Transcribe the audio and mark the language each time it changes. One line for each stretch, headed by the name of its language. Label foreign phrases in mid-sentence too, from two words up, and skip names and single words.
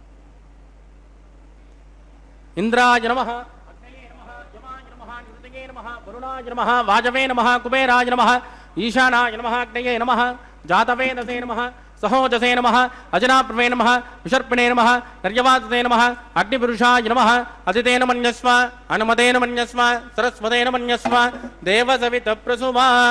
Sanskrit: इंद्राय नमः अग्नये नमः यमाय नमः निरुतये नमः వరుణాయ నమః వాజవే నమః కుబేరాయ నమః ఈశానాయ నమః అగ్నయే నమః జాతవేదసే నమః సహోజసే నమః అజనాప్రవే నమః విషర్పిణే నమః నర్యవాసతే నమః అగ్నిపురుషాయ నమః అదితేన మన్యస్వ అనుమతేన మన్యస్వ సరస్వతేన మన్యస్వ దేవసవిత ప్రసువా